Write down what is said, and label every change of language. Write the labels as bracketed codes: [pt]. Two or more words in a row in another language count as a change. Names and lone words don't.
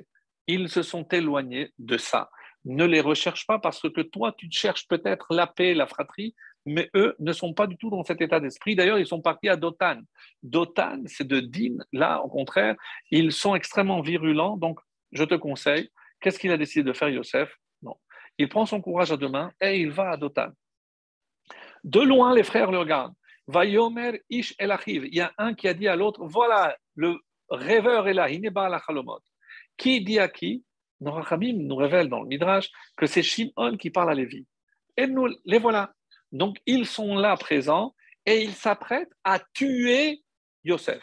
[fr] Ils se sont éloignés de ça. Ne les recherche pas parce que toi, tu cherches peut-être la paix, la fratrie, mais eux ne sont pas du tout dans cet état d'esprit. D'ailleurs, ils sont partis à Dotan. Dotan, c'est de Din. Là, au contraire, ils sont extrêmement virulents. Donc, je te conseille, qu'est-ce qu'il a décidé de faire, Yosef? Non. Il prend son courage à deux mains et il va à Dotan. De loin, les frères le regardent. [he] ויאמר איש אל אחיו. [fr] Il y a un qui a dit à l'autre, voilà, le rêveur est là, [he] הנה בעל החלומות. [fr] Qui dit à qui? Nos Rachamim nous révèlent dans le Midrash que c'est Shimon qui parle à Lévi. Et nous, les voilà. Donc, ils sont là présents et ils s'apprêtent à tuer Yosef.